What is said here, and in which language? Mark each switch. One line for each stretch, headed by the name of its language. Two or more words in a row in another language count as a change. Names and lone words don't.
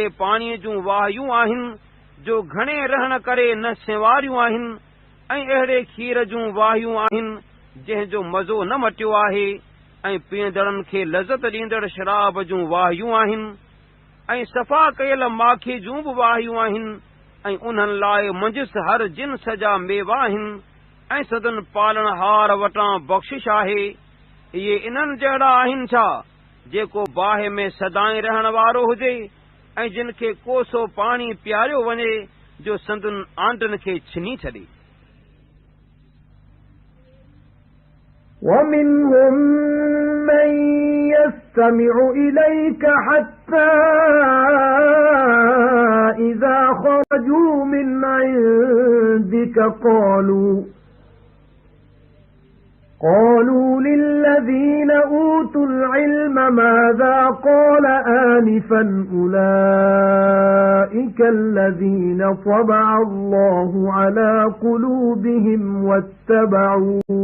Sindhi: पाणीअ जूं वाहियूं आहिनि जो घणे रहण करे न सेवारियूं आहिनि ऐं अहिड़े खीर जूं वाहियूं आहिनि जंहिंजो मज़ो न मटियो आहे ऐं पीअंदड़नि खे लज़त ॾींदड़ शराब जूं वाहियूं आहिनि ऐं सफ़ा कयल माखी जूं बि वाहियूं आहिनि ऐं उन्हनि लाइ मंजिस हर जिन्स जा मेवा आहिनि ऐं सदन पालणहार वटां बख़्शिश आहे। इहे इन्हनि जहिड़ा आहिनि छा जेको बाहि में सदाईं रहण वारो हुजे ऐं जिन खे कोसो पाणी पीआरियो वञे जो संदुनि आंडनि खे छिनी छॾे।
Arabic: وَمِنْهُمْ مَنْ يَسْتَمِعُ إِلَيْكَ حَتَّى إِذَا خَرَجُوا مِنْ عِنْدِكَ قَالُوا لِلَّذِينَ أُوتُوا الْعِلْمَ مَاذَا قَالَ آنِفًا أُولَئِكَ الَّذِينَ طَبَعَ اللَّهُ عَلَى قُلُوبِهِمْ وَاتَّبَعُوا